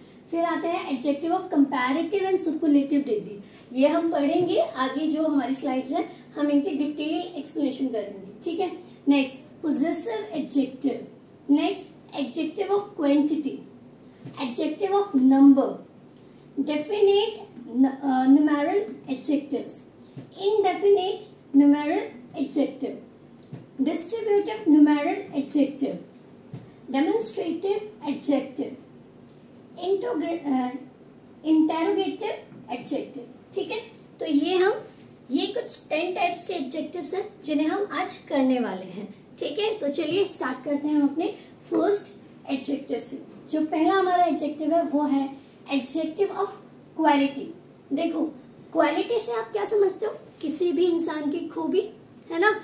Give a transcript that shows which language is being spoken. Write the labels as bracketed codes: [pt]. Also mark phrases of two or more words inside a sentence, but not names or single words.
[hi] फिर आते हैं [en] adjective of comparative and superlative degree. [hi] ये हम पढ़ेंगे आगे, जो हमारी स्लाइड्स हैं हम इनकी [en] detail explanation [hi] करेंगे, ठीक है। [en] next, possessive adjective. next, adjective of quantity, adjective of number, definite numeral adjectives, indefinite numeral adjective, distributive numeral adjective, demonstrative adjective, interrogative adjective, [hi] ठीक है। तो ये कुछ 10 टाइप्स के एडजेक्टिव्स हैं जिन्हें हम आज करने वाले हैं, ठीक है। तो चलिए स्टार्ट करते हैं हम अपने [en] first adjective [hi] से। जो पहला हमारा एडजेक्टिव है वो है [en] adjective of quality. [hi] देखो, क्वालिटी से आप क्या समझते हो, किसी भी इंसान की खूबी, है ना।